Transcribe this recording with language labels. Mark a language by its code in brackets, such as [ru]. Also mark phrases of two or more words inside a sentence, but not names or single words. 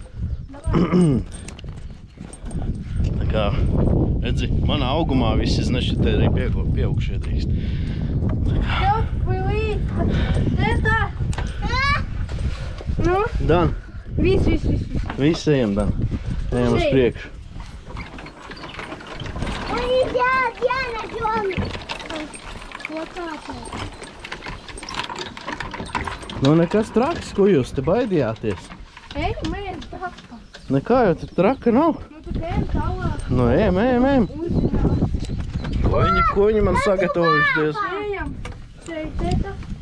[lv] Tā kā, redzi, manā augumā visi zina, šitie arī pieaugušie drīkst. Tev pilīt. Tēta. Nu? Dan, Viss. visi ejam, Dan. Ejam uz priekšu. [ru] Ой, я найдем. Вот так вот. [lv] Nu, nekas traks, ko jūs te baidījāties? Ej, mēs traka. Nekā jau te traka nav. Nu tu ejam tālāk. Nu, ejam. Uzzināt. Ko viņi man sagatavojuši, Dievs? Ejam. Šeit, tēta.